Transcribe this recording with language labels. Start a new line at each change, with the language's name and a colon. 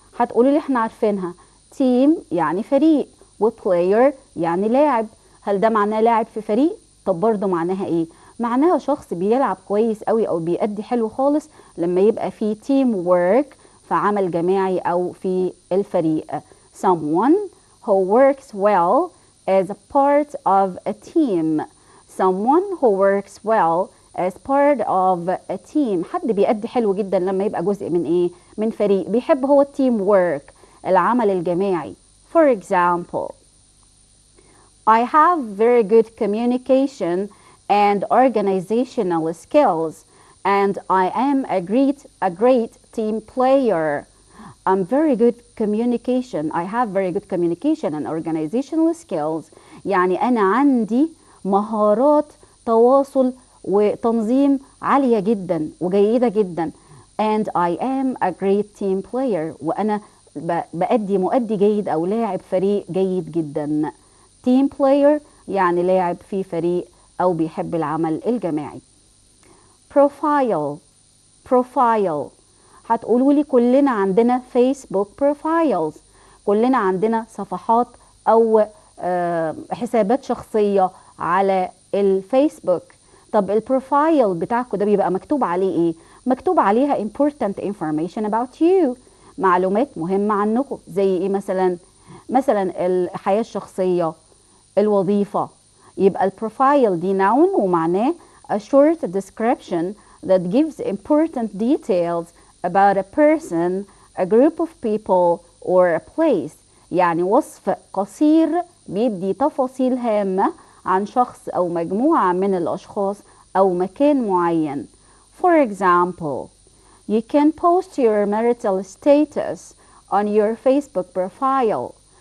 Arabic: هتقولوا لي احنا عارفينها، team يعني فريق وplayer يعني لاعب. هل ده معناه لاعب في فريق؟ طب برضه معناها ايه؟ معناها شخص بيلعب كويس قوي او بيأدي حلو خالص لما يبقى في team work، في عمل جماعي او في الفريق.
English: someone who works well as a part of a team. someone who works well as part of a team.
Arabic: حد بيأدي حلو جدا لما يبقى جزء من ايه؟ من فريق. بيحب هو team work، العمل الجماعي.
English: For example, I have very good communication and organizational skills, and I am a great team player. I'm very good communication. I have very good communication and organizational skills.
Arabic: يعني أنا عندي مهارات تواصل وتنظيم عالية جدا وجيدة جدا.
English: And I am a great team player.
Arabic: وأنا مؤدي جيد أو لاعب فريق جيد جدا. team player يعني لاعب في فريق أو بيحب العمل الجماعي.
English: profile.
Arabic: profile هتقولوا لي كلنا عندنا فيسبوك profiles، كلنا عندنا صفحات أو حسابات شخصية على الفيسبوك. طب البروفايل بتاعكم ده بيبقى مكتوب عليه ايه؟ مكتوب عليها
English: important information about you،
Arabic: معلومات مهمة عنكم. زي ايه مثلا؟ مثلا الحياة الشخصية، الوظيفة. يبقى البروفايل دي
English: noun ومعناه a short description that gives important details about a person, a group of people or a place.
Arabic: يعني وصف قصير بيدي تفاصيل هامة عن شخص أو مجموعة من الأشخاص أو مكان معين.
English: For example, you can post your marital status on your Facebook profile.